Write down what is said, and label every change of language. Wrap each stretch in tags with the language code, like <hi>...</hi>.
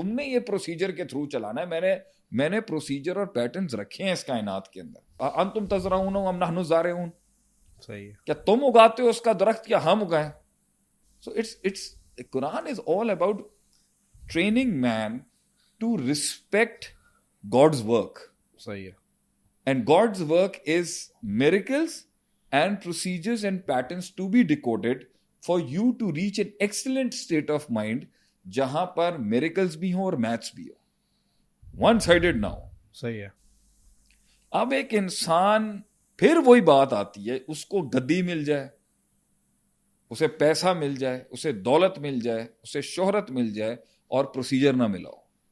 <ur>تم نے یہ پروسیجر کے تھرو چلانا ہے. میں نے پروسیجر اور پیٹرنز رکھے ہیں اس کائنات کے اندر.</ur> <ar>انتم تزرعون ام نحن الزارعون,</ar> <ur>صحیح ہے, کیا تم اگاتے ہو اس کا درخت یا ہم اگائیں؟</ur> <en>So it's Quran is all about training man to respect God's work.</en> <ur>صحیح ہے.</ur> <en>and God's work is miracles and procedures and patterns to be decoded for you to reach an excellent state of mind</en> <ur>جہاں پر miracles بھی ہوں</ur> <en>اور maths بھی ہوں.</en> <ur>one sided نہ ہو. صحیح ہے. اب ایک انسان, پھر وہی بات آتی ہے, اس کو گدی مل جائے, اسے پیسہ مل جائے, اسے دولت مل جائے, اسے شہرت مل جائے اور پروسیجر نہ ملا ہو.</ur>